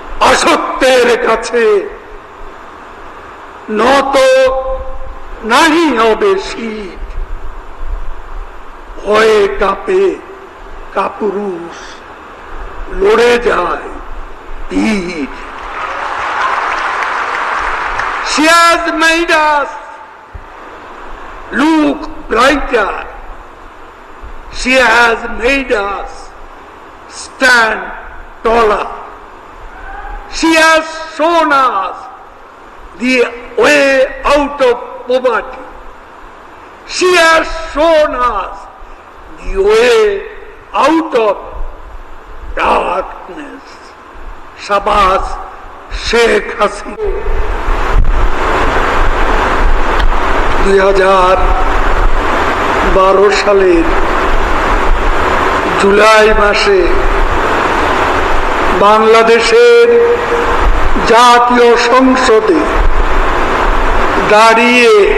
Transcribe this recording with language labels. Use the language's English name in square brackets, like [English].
[Bangla] আসত্যের কাছে নত নাহি হবে শীত, ভয়ে কাঁপে কাপুরুষ, লড়ে যায় বীর। [English] She has made us look brighter. She has made us stand taller. She has shown us the way out of poverty. She has shown us the way out of darkness. [Bangla] Shabaz Sheikh Hasina 2012 সালের জুলাই মাসে বাংলাদেশের জাতীয় সংসদে দাঁড়িয়ে